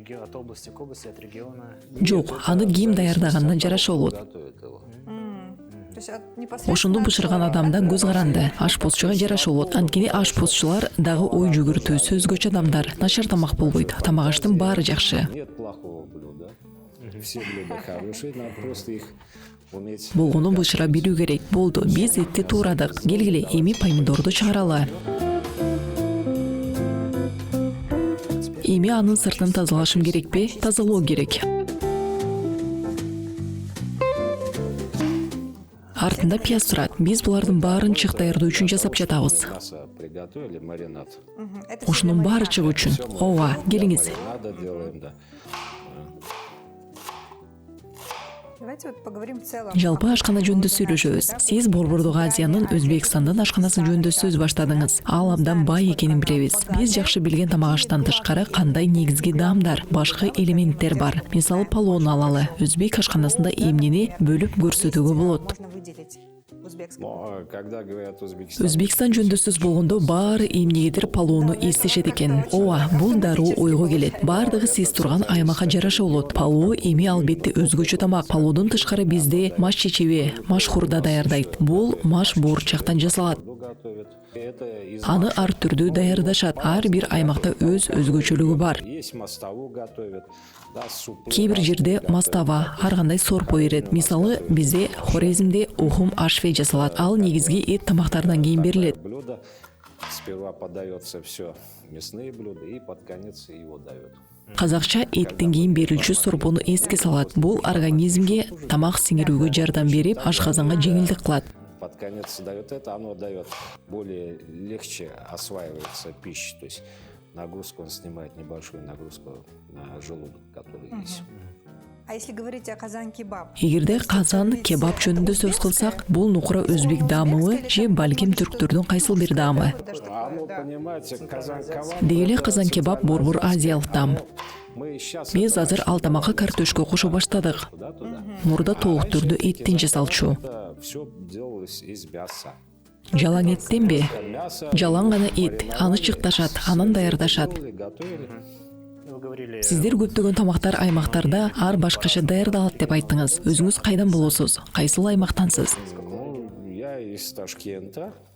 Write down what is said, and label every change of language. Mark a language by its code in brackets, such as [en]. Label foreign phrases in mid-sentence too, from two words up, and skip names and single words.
[ky] Жок, аны ким даярдаганына жараша болот. Ошондо бышырган адамда көз каранды. Ашпозчуга жараша болот. Анткени ашпозчулар дагы ой жүгүртүү, сөзгөчө адамдар. Начар тамак болбойт. Тамак аштын баары жакшы. [ru] Нет плохого блюда. Все блюда хорошие, надо просто их уметь. [ky] Болгону бышыра билүү керек. Болду, биз этти туурадык. Келгиле, эми помидорду чыгаралы. Эми анын сыртын тазалашым керекпи? Тазалоо керек. Артында пияз турат. Биз булардын баарын чык даярдоо үчүн жасап жатабыз. [ru] Мясо приготовили, маринад. [ky] Ошонун баары чыгуу үчүн. Ооба, келиңиз. [ru] Маринада делаем, да. Давайте вот поговорим в целом. [ky] Жалпы ашкана жөнүндө сүйлөшөбүз. Сиз Борбордук Азиянын Өзбекстандын ашканасы жөнүндө сөз баштадыңыз. Ал абдан бай экенин билебиз. Биз жакшы билген тамак аштан тышкары кандай негизги даамдар, башка элементтер бар. Мисалы палоону алалы. Өзбек ашканасында эмнени бөлүп көрсөтүүгө болот. [ru] Можно выделить узбекский. Но когда говорят Узбекистан, [ky] Өзбекстан жөнүндө сөз болгондо баары эмнегедир палоону эстешет экен. Ооба, бул дароо ойго келет. Баардыгы сиз турган аймакка жараша болот. Палоо эми албетте өзгөчө тамак. Палоодон тышкары бизде маш чечеби, маш хурда даярдайт. Бул маш буурчактан жасалат. [ru] готовят. Это из [ky] Аны ар түрдүү даярдашат. Ар бир аймакта өз өзгөчөлүгү бар. [ru] есть мастову готовят, да, супы. [ky] Кээ бир жерде мастава, ар кандай сорпо берет. Мисалы, бизде Хорезмде ухум ашве жасалат. Ал негизги эт тамактардан кийин берилет. [ru] Блюдо сперва подается все мясные блюда и под конец его дают. [ky] Казакча эттен кийин берилчү сорпону эске салат. Бул организмге тамак сиңирүүгө жардам берип, ашказанга жеңилдик кылат. [ru] Под конец дает это, оно дает более легче осваивается пища, то есть нагрузку он снимает, небольшую нагрузку на желудок, который есть. А если говорить о казан-кебаб? [ky] Эгерде казан кебаб жөнүндө сөз кылсак, бул нукура өзбек даамыбы же балким түрктөрдүн кайсыл бир даамы. [ru] А ну, понимаете, казан-кебаб. [ky] Дегеле казан кебаб Борбор азиялык таам. [ru] Мы сейчас [ky] Биз азыр ал тамакка картөшкө кошо баштадык. [ru] туда. [ky] Мурда толук түрдө эттен жасалчу. [ru] Это все делалось из мяса. [ky] Жалаң эттенби? [ru] Мясо [ky] Жалаң гана эт, аны чыкташат, анан даярдашат. [ru] готовили. Вы говорили, [ky] Сиздер көптөгөн тамактар аймактарда ар башкача даярдалат деп айттыңыз. Өзүңүз кайдан болосуз? Кайсыл аймактансыз? [ru] Ну, я из Ташкента.